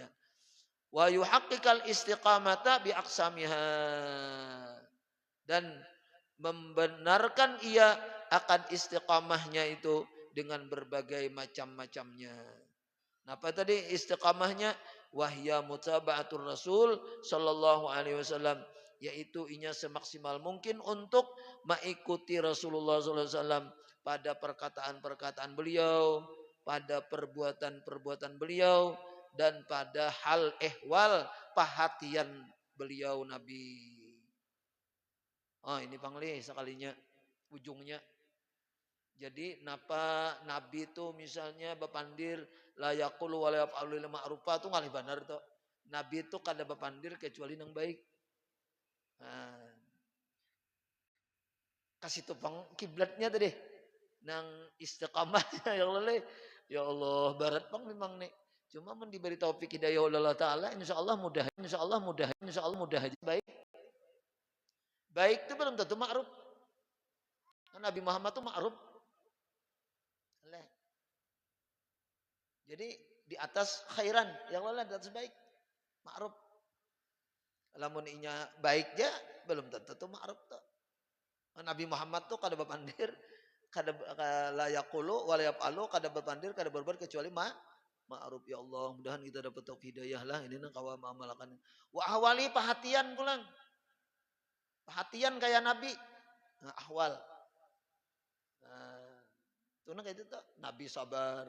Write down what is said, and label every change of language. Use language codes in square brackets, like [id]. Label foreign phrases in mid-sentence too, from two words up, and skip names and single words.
[ar] ويحقق الاستقامة بأقسامها. [bjn] Dan membenarkan ia akan istiqamahnya itu dengan berbagai macam-macamnya. Nah, apa tadi istiqamahnya? [ar] وهي متابعة الرسول صلى الله عليه وسلم, [bjn] yaitu inya semaksimal mungkin untuk mengikuti Rasulullah [ar] صلى الله عليه وسلم [bjn] pada perkataan-perkataan beliau, pada perbuatan-perbuatan beliau dan pada hal ehwal perhatian beliau Nabi. Oh, ini pangli sekalinya ujungnya. Jadi napa Nabi itu misalnya bapandir [ar] لا يقول ولا يفعل إلا المعروف [bjn] itu ngalih benar tuh. Nabi itu kada bapandir kecuali nang baik. Nah, kasih tupang kiblatnya tadi. Nang istiqamahnya ya Allah. Ya Allah, barat pang memang nih. Cuma men diberi taufik hidayah oleh Allah taala insyaallah mudah, insyaallah mudah, insyaallah mudah aja baik. Baik itu belum tentu ma'ruf. Nabi Muhammad itu ma'ruf. Jadi di atas khairan, yang lain di atas baik. Ma'ruf. Lamun inya baik ja belum tentu tuh ma'ruf tuh. Nabi Muhammad tuh kada bapandir, kada [ar] لا يقول ولا يفعل, [bjn] kada bapandir, kada berbuat kecuali ma'ruf. Ya Allah, mudahan kita dapat taufik hidayah lah ini nang kawa ma'amalakan. [ar] وأحوال [bjn] perhatian pulang. Perhatian kayak Nabi. Nah, ahwal. Nah, itu nang kayak itu tuh Nabi sabar.